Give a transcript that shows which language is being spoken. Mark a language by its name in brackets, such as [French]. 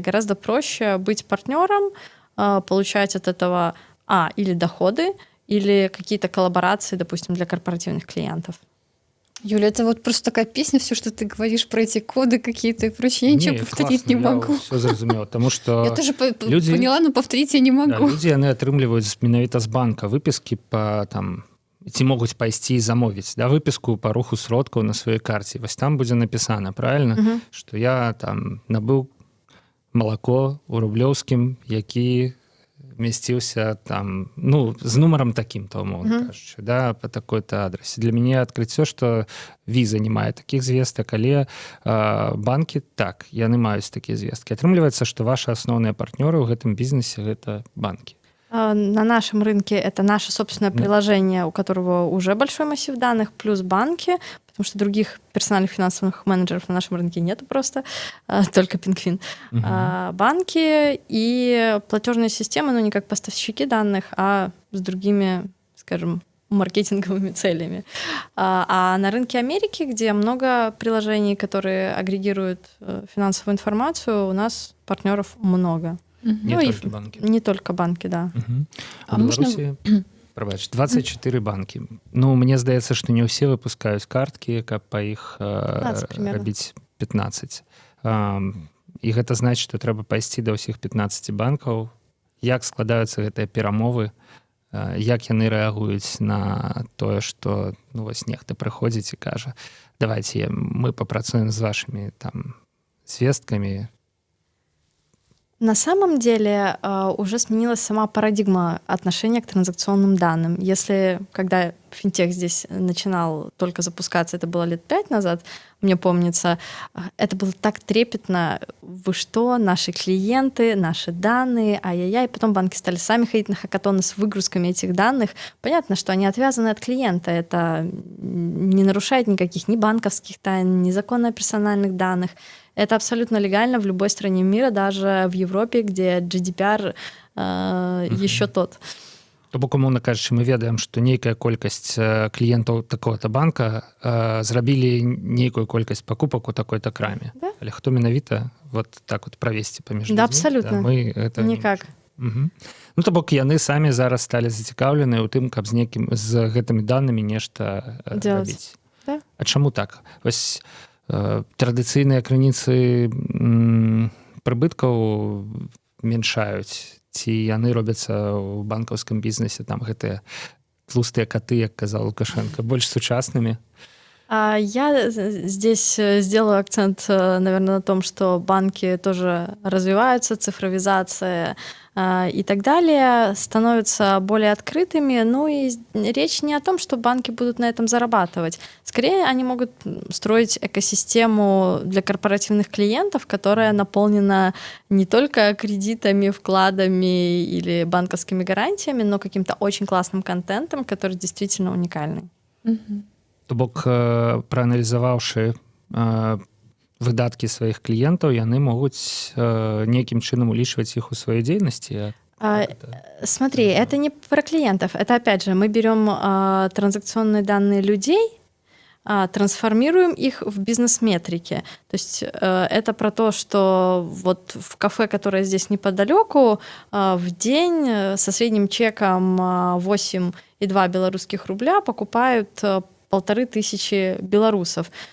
[Russian] Гораздо проще быть партнером, получать от этого или доходы, или какие-то коллаборации, допустим, для корпоративных клиентов. Юля, это вот просто такая песня, все, что ты говоришь про эти коды какие-то и прочее, я ничего повторить не могу. [Belarusian] Все зразумела, тому што [Russian] Я тоже поняла, но повторить я не могу. [Belarusian] людзі яны атрымліваюць менавіта з банка выпіскі па там ці могуць пайсці і замовіць выпіску па руху сродкаў на сваёй карце. Вось там будзе напісана, правильно, што я там набыў малако у Рублёўскім, які месціўся там, з нумарам такім-то, умоўна кажучы, па такой-то адрасе. Для мяне адкрыццё, што віза не мае такіх звестак, але банкі, так, яны маюць такія звесткі. Атрымліваецца, што ваши асноўныя партнёры ў гэтым бізнесе — гэта банкі. [Russian] На нашем рынке это наше собственное приложение, у которого уже большой массив данных, плюс банки, потому что других персональных финансовых менеджеров на нашем рынке нету просто, только PinkFin. Банки и платежные системы, не как поставщики данных, а с другими, скажем, маркетинговыми целями. А на рынке Америки, где много приложений, которые агрегируют финансовую информацию, у нас партнеров много. Не только банки. Не только банки, да. У Беларусі, прабач, 24 банкі. Мне здаецца, што не ўсе выпускаюць карткі, каб па іх рабіць 15. І гэта значыць, што трэба пайсці да ўсіх 15 банкаў. Як складаюцца гэтыя перамовы, як яны рэагуюць на тое, што вось нехта прыходзіць і кажа, давайте мы папрацуем з вашымі там звесткамі. На самом деле уже сменилась сама парадигма отношения к транзакционным данным. Если, когда финтех здесь начинал только запускаться, это было лет 5 назад, мне помнится, это было так трепетно. Вы что, наши клиенты, наши данные, ай-яй-яй. Потом банки стали сами ходить на хакатоны с выгрузками этих данных. Понятно, что они отвязаны от клиента. Это не нарушает никаких ни банковских тайн, ни закона о персональных данных. Это абсолютно легально в любой стране мира, даже в Европе, где GDPR еще тот. [Belarusian] То бок, умоўна кажучы, мы ведаем, што нейкая колькасць кліентаў такого-то банка зрабілі нейкую колькасць пакупак у такой-то краме. Да? Але хто менавіта вот так вот правесці паміж людзьмі? Да, абсолютно. [Russian] Мы это никак. [Belarusian] То бок, яны самі зараз сталі зацікаўленыя ў тым, каб з гэтымі данымі нешта рабіць. Да. А чаму так? Вось традыцыйныя крыніцы прыбыткаў меншаюць, ці яны робяцца ў банкаўскім бізнесе, там гэтыя тлустыя каты, як казаў Лукашенко, больш сучаснымі? [Russian] Я здесь сделаю акцент, наверное, на том, что банки тоже развиваются, цифровизация и так далее, становятся более открытыми. И речь не о том, что банки будут на этом зарабатывать. Скорее, они могут строить экосистему для корпоративных клиентов, которая наполнена не только кредитами, вкладами или банковскими гарантиями, но каким-то очень классным контентом, который действительно уникальный. [Belarusian] То бок, прааналізаваўшы выдаткі сваіх кліентаў, яны могуць нейкім чынам улічваць іх у сваёй дзейнасці? [Russian] Смотри, это не про клиентов. Это, опять же, мы берем транзакционные данные людей, трансформируем их в бизнес-метрики. То есть это про то, что вот в кафе, которое здесь неподалеку, в день со средним чеком 8,2 белорусских рубля покупают 1500 белорусов.